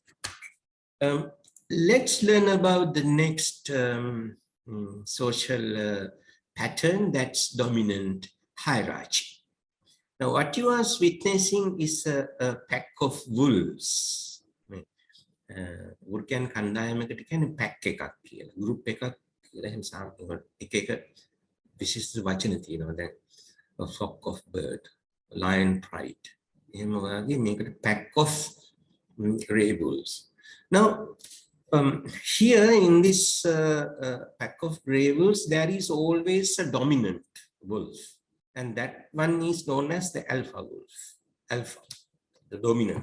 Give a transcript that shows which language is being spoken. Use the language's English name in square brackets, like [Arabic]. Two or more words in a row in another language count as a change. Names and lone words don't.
[English] Let's learn about the next social pattern, that's dominant hierarchy. Now, what you are witnessing is a pack of wolves. [Sinhala] Urkan කණ්ඩායමකට කියන්නේ pack එකක් කියලා. group එකක් කියලා එහෙම එක විශේෂ වචන තියෙනවා. [English] දැන් a flock of bird, lion pride. [Sinhala] එහෙම වගේ මේකට [English] pack of grey wolves. Now, here in this pack of grey wolves, there is always a dominant wolf. And that one is known as the alpha wolf, alpha, the dominant.